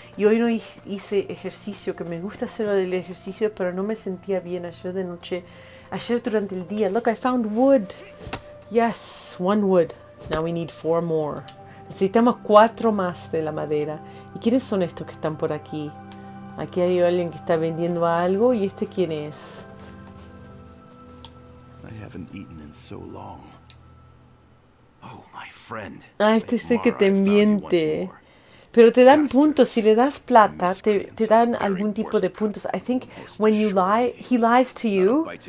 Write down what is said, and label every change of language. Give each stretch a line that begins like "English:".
Spanish: Y hoy no hice ejercicio, que me gusta hacer el ejercicio, pero no me sentía bien ayer de noche. Ayer durante el día.
English: Look, I found wood. Yes, 1 wood. Now we need 4 more.
Spanish: Necesitamos 4 más de la madera. ¿Y quiénes son estos que están por aquí? Aquí hay alguien que está vendiendo algo. ¿Y este quién es?
English: I haven't eaten in so long. Oh, my friend.
Spanish: Ah, este es el que te miente. Pero te dan puntos. Si le das plata, te dan algún tipo de puntos.
English: I think when you lie, he lies to you.